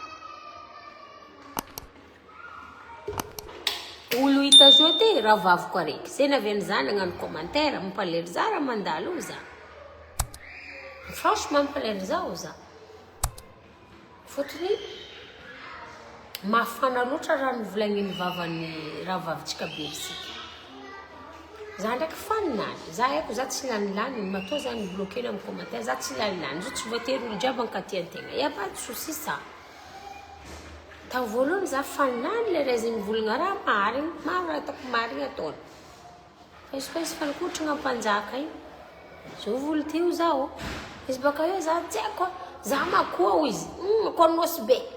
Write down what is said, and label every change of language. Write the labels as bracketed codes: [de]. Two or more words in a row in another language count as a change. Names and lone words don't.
[mg] olo hita zao ty raha vavoko araiky zay navy an'izany nagnano commentaire mampalery za raha mandalo za franchement mampalery za za fotony mafana loatra raha novolagniny vavany raha vavitsika be isika za ndraiky faninany za haiko za tsy lanilany matoa zany bloquena amin'ny commentaire za tsy lanilany zo tsy voatery olo jiaby ankatyantegna [fr] y a pas de souci ça [mg] tamin'ny voalohany za faninany le raha izy mivolagna raha marigny maro raha hitako marigny ataony fa izy koa izy fanikotragna ampanjaka igny zao volo teo zao izy baka eo za tsy haiko za makoa izy konosy be